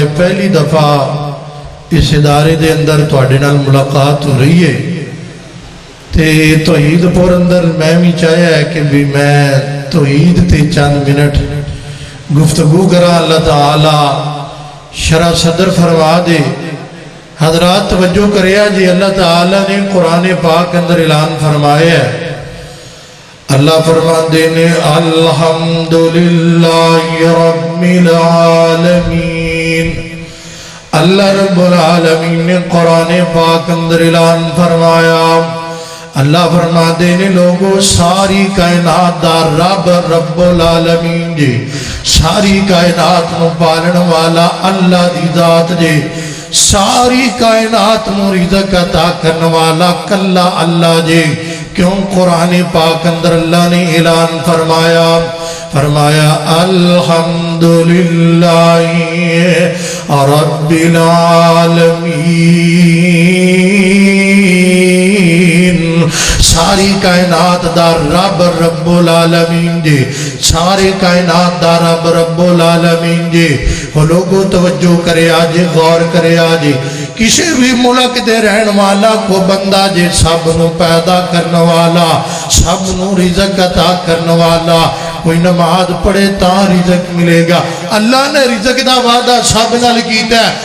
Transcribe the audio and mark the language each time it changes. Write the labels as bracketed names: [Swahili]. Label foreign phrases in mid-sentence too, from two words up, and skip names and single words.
[Punjabi] پہلی دفعہ اس ادارے دے اندر تہاڈے نال ملاقات ہو رہی ہے تے توحیدپور اندر میں وی چاہیا ہے کہ وی میں توحید تے چند منٹ گفتگو کراں. اللہ تعالیٰ شرح صدر فرما دے. حضرات توجہ کریا جی، اللہ تعالیٰ نے قرآن پاک اندر اعلان فرمایا ہے. اللہ فرماتے نے [Arabic] الحمد لله رب العالمين. [Punjabi] اللہ [Arabic] رب العالمين [Punjabi] نے قرآن پاک اندر اعلان فرمایا. اللہ فرماتے نے لوکو، ساری کائنات دا رب [Arabic] رب العالمين [Punjabi] جی، ساری کائنات کو پالن والا اللہ دی ذات جی، ساری کائنات کو رزق عطا کرنے والا کلا اللہ جی۔ کیوں? قرآن پاک اندر اللہ نے اعلان فرمایا، فرمایا [Arabic] الحمد لله رب العالمين. [Punjabi] ساری کائنات دا رب [Arabic] رب العالمين [Punjabi] جی، سارے کائنات دا رب [Arabic] رب العالمين [Punjabi] جی. او لوکو توجہ کرے اج، غور کرے اج، کسی وی ملک دے رہن والا کو بندہ جے سب نوں پیدا کرنے والا، سب نوں رزق عطا کرنے والا. کوئی نماز پڑھے تاں رزق ملے گا۔ اللہ نے رزق دا وعدہ سب نال کیتا ہے.